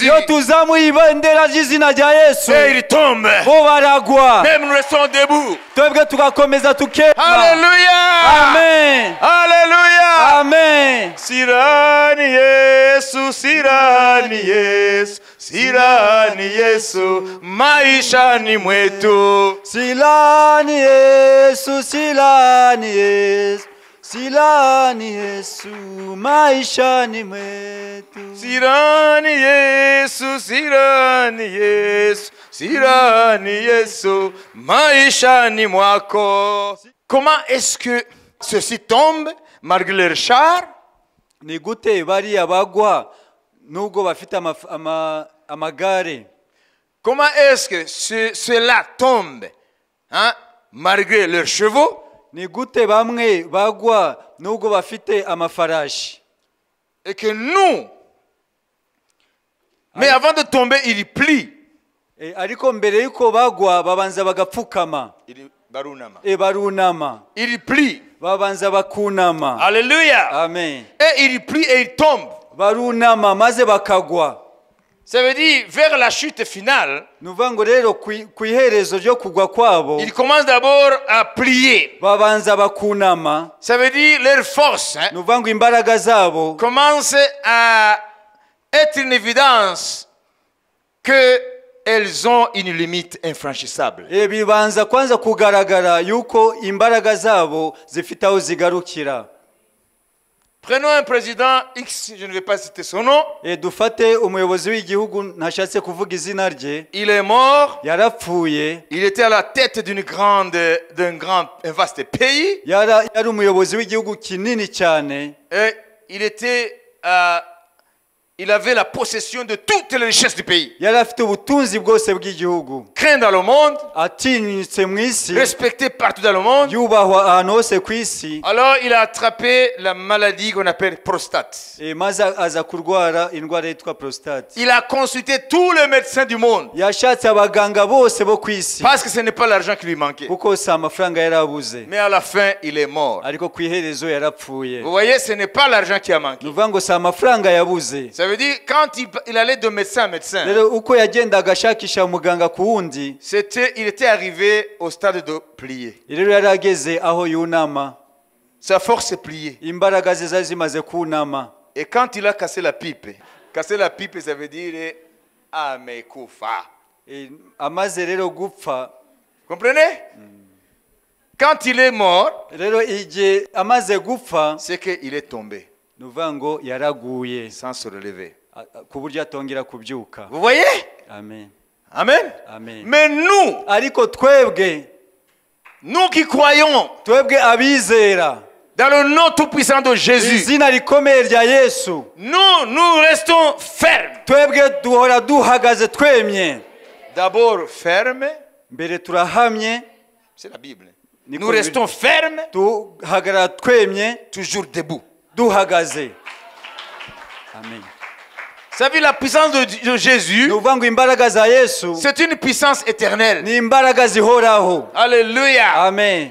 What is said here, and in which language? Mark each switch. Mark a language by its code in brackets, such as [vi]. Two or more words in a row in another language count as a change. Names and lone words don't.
[rw] iyo tuzamuye ibendera ry'izina rya Yesu, [fr] et il tombe. [rw] bo baragwa, [fr] Même nous restons debout. [rw] twebwe tugakomeza tukema. Alléluia. Amen. Alléluia. Amen. [sw] Sirani Yesu, Sirani Yesu, Sirani Yesu, maishani mwetu. Silani Yesu, Silani Yesu, Silani Yesu maishani mwetu. Sirani Yesu, Sirani Yesu, Sirani Yesu, maishani mwako. [fr] Comment est-ce que ceux-ci tombent malgré leur char? [rw] Ni gute bariya bagwa nubwo bafite amagare? [fr] Comment est-ce que ceux-là tombent hein, malgré leurs chevaux? [rw] Ni gute bamwe bagwa nubwo bafite amafarashi? [fr] Et que nous, mais avant de tomber, ils plient. [rw] Ariko mbere yuko bagwa babanza bagapfukama. Barunama. [fr] Ils plient. [rw] Babanza bakunama. Alléluia. Amen. [fr] Et ils plient et ils tombent. [rw] Barunama maze bakagwa. [fr] Ça veut dire vers la chute finale. [rw] Nuvango rero kwiherezo ryo kugwa kwabo. [fr] Ils commencent d'abord à plier. [rw] Babanza bakunama. [fr] Ça veut dire leur force hein, [rw] Nuvango imbaraga zabo [fr] commence à être une évidence que elles ont une limite infranchissable. [rw] Bibanza kwanza kugaragara yuko imbaraga zabo zifite aho zigarukira. [fr] Prenons un président X, je ne vais pas citer son nom. [rw] Dufate umuyobozi w'igihugu ntashatse kuvuga izina rye. [fr] Il est mort. [rw] Yarapfuye. [fr] Il était à la tête un vaste pays. [rw] Yari umuyobozi w'igihugu kinini cyane. [fr] Et il avait la possession de toutes les richesses du pays. [rw] Yari afite ubutunzi bwose bw'igihugu. [fr] Craint dans le monde. [rw] Atinyitse mu isi. [fr] Respecté partout dans le monde. [rw] Yubahwa ahantu hose ku isi. [fr] Alors il a attrapé la maladie qu'on appelle prostate. [rw] Maze aza kurwara indwara yitwa prostate. [fr] Il a consulté tous les médecins du monde. [rw] Yashatse abaganga bose bo ku isi. [fr] Parce que ce n'est pas l'argent qui lui manquait. [rw] Kuko si amafaranga yarabuze. [fr] Mais à la fin, il est mort. [rw] Ariko ku iherezo yarapfuye. [fr] Vous voyez, ce n'est pas l'argent qui a manqué. [rw] Nuvango si amafaranga yabuze. [fr] Ça veut dire quand il allait de médecin à médecin, [rw] rero uko yagendaga ashakisha muganga ku wundi, [fr] il était arrivé au stade de plier. [rw] rero yarageze aho yunama. [fr] Sa force est pliée. [rw] Imbaraga ze zari zimaze kunama. [fr] Et quand il a cassé la pipe, ça veut dire amekufa. [rw] Amaze rero gupfa. [fr] Comprenez? Quand il est mort, [rw] rero igihe amaze gupfa, [fr] c'est qu'il est tombé. [rw] Nuvango yaraguye [fr] sans se relever. [rw] Ku buryo atongera kubyuka. [fr] Vous voyez? Amen. Amen. Amen. Mais nous, [rw] ariko twebwe, [fr] nous qui croyons, [rw] twebwe abizera, [fr] dans le nom tout puissant de Jésus, [rw] izina rikomeye rya Yesu, [fr] nous restons fermes. [rw] Twebwe duhora duhagaze twemye. [fr] D'abord fermes. [rw] Mbere turahamye. [fr] C'est la Bible. Nous restons fermes. [rw] Duhagarara twemye. [fr] Toujours debout. [rw] Duhagaze. Amen. [fr] Vous savez, la puissance de Jésus, c'est une puissance éternelle. Alléluia. Amen.